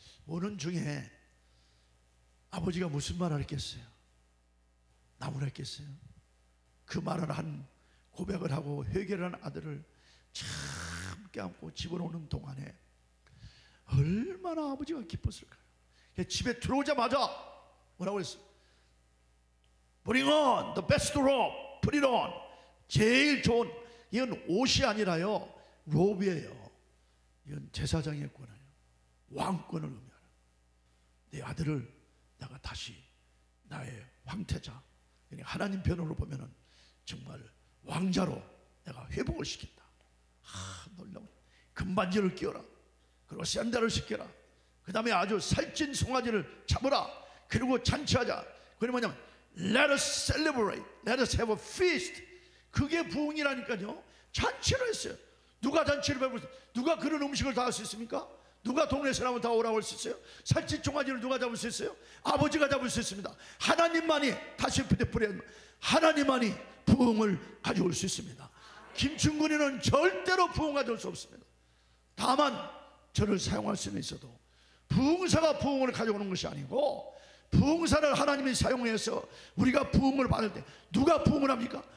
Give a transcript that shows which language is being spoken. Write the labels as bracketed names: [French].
[Korean] 오는 중에 아버지가 무슨 말을 했겠어요? 나무라 했겠어요? 그 말을 한 고백을 하고 회개를 한 아들을 참 껴안고 집으로 오는 동안에 얼마나 아버지가 기뻤을까요? 집에 들어오자마자 뭐라고 했어요? [English] Bring on the best robe, put it on. [Korean] 제일 좋은, 이건 옷이 아니라요 로브예요. 이건 제사장의 권한이에요. 왕권을 의미하는. 내 아들을 내가 다시 나의 황태자, 하나님 변호로 보면은 정말 왕자로 내가 회복을 시킨다. 놀라운 금반지를 끼워라. 그리고 샌들을 시켜라. 그 다음에 아주 살찐 송아지를 잡으라. 그리고 잔치하자. 그게 뭐냐면 [English] Let us celebrate, let us have a feast. [Korean] 그게 부흥이라니까요. 잔치를 했어요. 누가 잔치를 베풀 수 있어요? 누가 그런 음식을 다 할 수 있습니까? 누가 동네 사람을 다 오라고 할 수 있어요? 살찐 송아지를 누가 잡을 수 있어요? 아버지가 잡을 수 있습니다. 하나님만이, 다시 부대뿌려, 하나님만이 부흥을 가져올 수 있습니다. 김충근이는 절대로 부흥 가져올 수 없습니다. 다만 저를 사용할 수는 있어도 부흥사가 부흥을 가져오는 것이 아니고, 부흥사를 하나님이 사용해서 우리가 부흥을 받을 때 누가 부흥을 합니까?